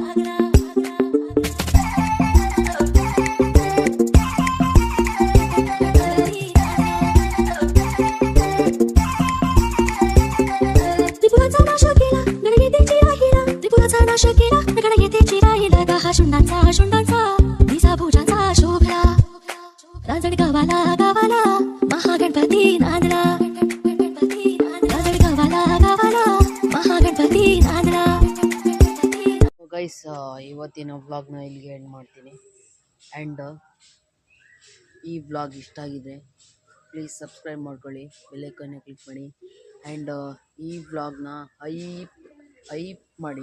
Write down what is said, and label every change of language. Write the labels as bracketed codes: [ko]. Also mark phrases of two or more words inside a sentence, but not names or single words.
[mr] नाश केला गणगीतेची राहिला, 10 शुंडांचा दिसा भुजांचा शोभला. रांजण गावाला महागणपती नांदला. रांजण गावाला महागणपती नांदला. [kn] ಗೈಸ್, ಇವತ್ತಿನ ವ್ಲಾಗ್ನ ಇಲ್ಲಿಗೆ ಎಂಡ್ ಮಾಡ್ತೀನಿ. ಆ್ಯಂಡ್ ಈ ವ್ಲಾಗ್ ಇಷ್ಟ ಆಗಿದೆ [en] please subscribe [kn] ಮಾಡ್ಕೊಳ್ಳಿ, ಬೆಲ್ಲೈಕನ್ನ ಕ್ಲಿಕ್ ಮಾಡಿ. ಆ್ಯಂಡ್ ಈ ವ್ಲಾಗ್ನ ಹೈಪ್ ಮಾಡಿ.